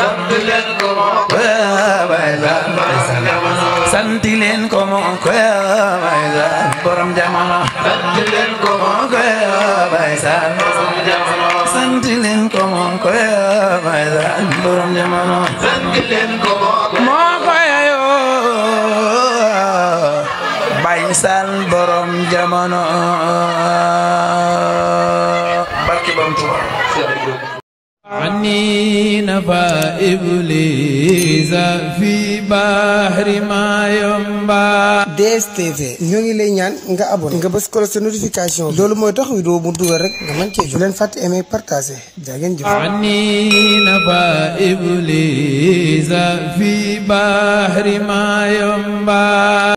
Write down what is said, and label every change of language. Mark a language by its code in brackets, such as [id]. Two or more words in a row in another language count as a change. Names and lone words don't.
[wo] sant leen ko moo ko yoo Baay Sall borom jamono Baay Sall sant leen ko moo ko yoo Baay Sall borom jamono moo ko yoo Baay Sall borom jamono barke Bam Tuuba [ar] عني نفى إبليس في بحر ما ينبع [wo] DSTV ñoo ngi lay ñaan nga abonné nga bës ko sa notification loolu mooy tax vidéo bu dugal rek nga mën cee jot leen fàtte [fr] aimer partager [wo] jaa ngeen jëf [ar] عني نفى إبليس في بحر ما ينبع